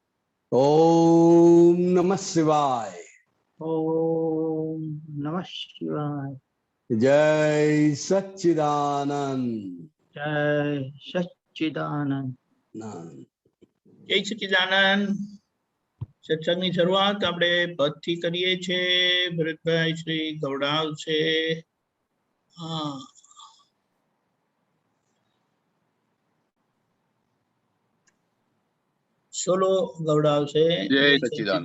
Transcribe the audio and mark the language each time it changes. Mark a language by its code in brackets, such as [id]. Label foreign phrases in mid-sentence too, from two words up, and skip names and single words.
[sa] ओम नमः शिवाय ओम नमः शिवाय। [hi] जय सच्चिदानंद जय सच्चिदानंद। जय सच्चिदानंद। [gu] सत्संगની શરૂઆત આપણે પદથી કરીએ છે। ભરતભાઈ શ્રી ગૌડાવ છે। હા, સોલો ગૌડાવ છે। જય જય સચ્ચિદાનંદ।